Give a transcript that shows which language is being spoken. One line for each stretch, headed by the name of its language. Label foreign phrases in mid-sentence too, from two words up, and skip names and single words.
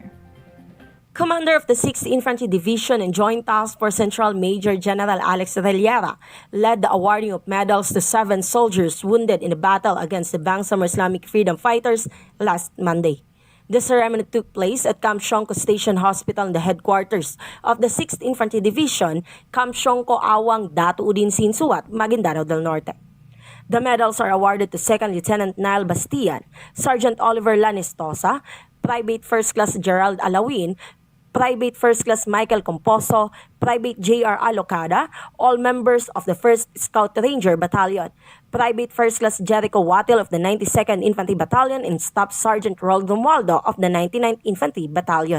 English: Commander of the 6th Infantry Division and Joint Task Force Central Major General Alex Reliera led the awarding of medals to 7 soldiers wounded in the battle against the Bangsamoro Islamic Freedom Fighters last Monday. The ceremony took place at Camp Shongko Station Hospital in the headquarters of the 6th Infantry Division, Camp Shongko Awang Datu Udin Sinsuat, Maguindanao del Norte. The medals are awarded to 2nd Lieutenant Niall Bastian, Sergeant Oliver Lanistosa, Private First Class Gerald Alawin, Private First Class Michael Composo, Private J.R. Alocada, all members of the 1st Scout Ranger Battalion, Private First Class Jericho Watil of the 92nd Infantry Battalion, and Staff Sergeant Roldo Romualdo of the 99th Infantry Battalion.